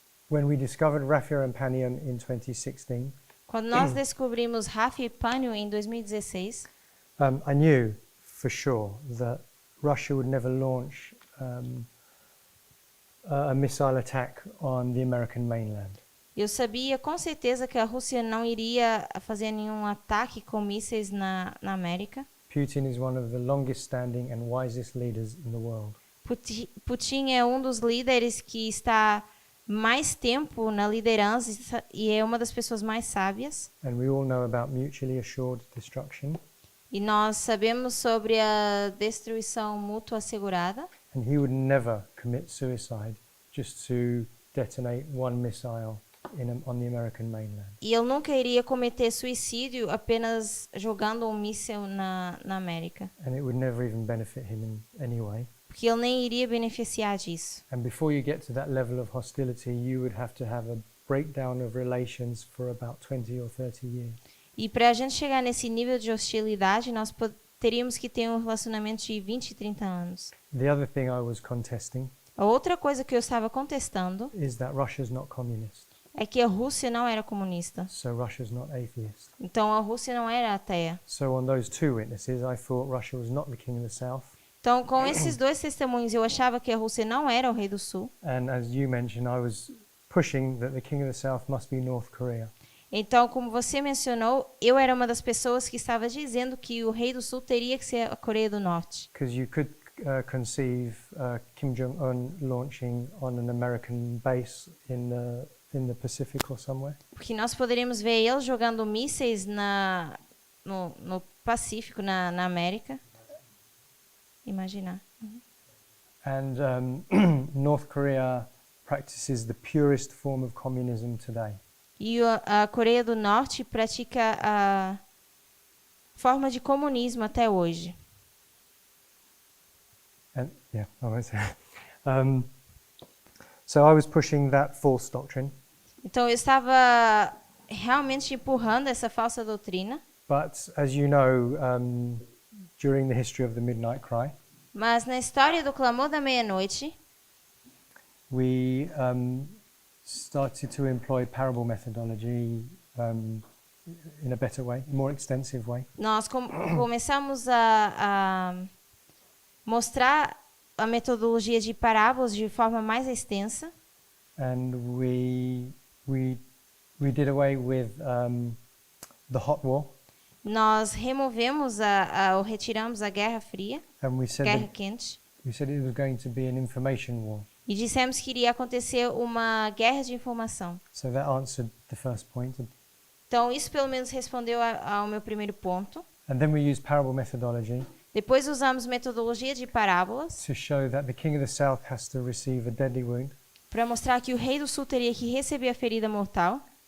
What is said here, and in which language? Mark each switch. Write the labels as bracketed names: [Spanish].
[English] When we discovered Raphia and Panion in 2016, [Portuguese] Quando nós descobrimos Rafi e Panio em 2016, [English] I knew for sure that Russia would never launch a missile attack on the American mainland. [Portuguese] eu sabia com certeza que a Rússia não iria fazer nenhum ataque com mísseis na América. [English] Putin is one of the longest standing and wisest leaders in the world. [Portuguese] Putin é um dos líderes que está mais tempo na liderança e é uma das pessoas mais sábias. [English] And we all know about mutually assured destruction. [Portuguese] E nós sabemos sobre a destruição mútua assegurada. [English] And he would never commit suicide just to detonate one missile on the American mainland. [Portuguese] E ele nunca iria cometer suicídio apenas jogando um míssil na América. [English] And it would never even benefit him in any way. [Portuguese] Porque ele nem iria beneficiar disso. [English] And before you get to that level of hostility, you would have to have a breakdown of relations for about 20 or 30 years. [Portuguese] E para a gente chegar nesse nível de hostilidade, nós teríamos que ter um relacionamento de 20 e 30 anos. [English] The other thing I was contesting [Portuguese] A outra coisa que eu estava contestando [English] is that Russia's not communist, [Portuguese] é que a Rússia não era comunista. [English] so Russia's not atheist. [Portuguese] Então a Rússia não era ateia. [English] So on those two witnesses, I thought Russia was not the king of the south. [Portuguese] Então, com esses dois testemunhos, eu achava que a Rússia não era o rei do sul. [English] And as you mentioned, I was pushing that the king of the south must be North Korea. [Portuguese] Então, como você mencionou, eu era uma das pessoas que estava dizendo que o rei do sul teria que ser a Coreia do Norte. [English] Because you could conceive Kim Jong-un launching on an American base in the Pacific or somewhere. [Portuguese] Porque nós poderíamos ver ele jogando mísseis no Pacífico, na América. Imaginar. [English] And North Korea practices the purest form of communism today. [Portuguese] E a Coreia do Norte pratica a forma de comunismo até hoje. [English] And yeah, I won't say. So I was pushing that false doctrine, [Portuguese] Então, eu estava realmente empurrando essa falsa doutrina. [English] but as you know, during the history of the Midnight Cry, [Portuguese] Mas na história do clamor da meia-noite, [English] we started to employ parable methodology in a better way, more extensive way. [Portuguese] nós começamos a mostrar a metodologia de parábolas de forma mais extensa. [English] And we did away with the hot war, [Portuguese] Nós removemos ou retiramos a Guerra Fria, [English] and we said [Portuguese] Guerra [English] that, [Portuguese] Quente, [English] we said it was going to be an information war. [Portuguese] e dissemos que iria acontecer uma guerra de informação. [English] So that answered the first point. [Portuguese] Então, isso pelo menos respondeu ao meu primeiro ponto. [English] And then we used parable methodology [Portuguese] Depois usamos metodologia de parábolas [English] to show that the king of the south has to receive a deadly wound, [Portuguese] para mostrar que o rei do sul teria que receber a ferida mortal